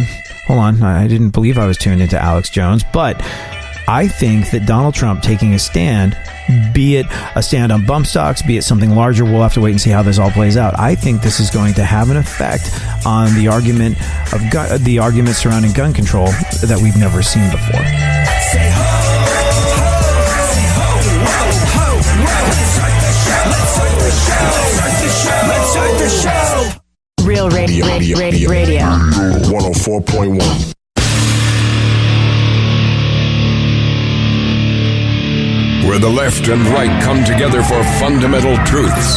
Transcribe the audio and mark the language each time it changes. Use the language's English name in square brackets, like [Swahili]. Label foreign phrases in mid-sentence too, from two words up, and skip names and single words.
[English] I didn't believe I was tuned into Alex Jones, but I think that Donald Trump taking a stand, be it a stand on bump stocks, be it something larger, we'll have to wait and see how this all plays out. I think this is going to have an effect on the argument surrounding gun control that we've never seen before. Say ho, ho, say ho, ho, ho. Let's start the show. Let's start the show. Real radio. 104.1. Where the left and right come together for fundamental truths.